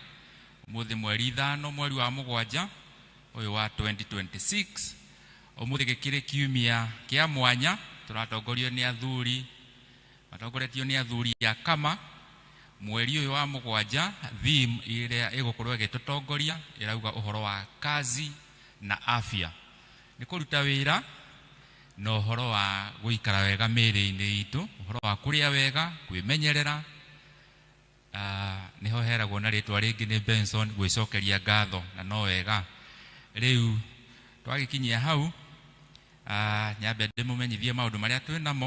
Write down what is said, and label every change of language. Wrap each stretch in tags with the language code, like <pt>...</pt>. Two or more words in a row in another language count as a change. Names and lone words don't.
<ki>Ũmũthĩ mweri 5 mweri wa mũgwanja ũyũ wa 2026. Ũmũthĩ gĩkĩrĩ kiumia kĩa mwanya, tũratongorio nĩ athuri, matongoretio nĩ athuri a kama. Mweri ũyũ wa mũgwanja, theme ĩrĩa ĩgũkorwo ĩgĩtũtongoria ĩrauga ũhoro wa</ki> <sw>kazi na afya.</sw> <ki>Nĩ kũruta wĩra na ũhoro wa gũikara wega mĩĩrĩ-inĩ itũ, ũhoro wa kũrĩa wega, kwĩmenyerera. Nĩho heragwo na rĩtwa rĩngĩ nĩ Benson, gwĩcokeria ngatho, na no wega. Rĩu twagĩkinyia hau, nyambe ndĩmũmenyithie maũndũ marĩa twĩ namo.</ki>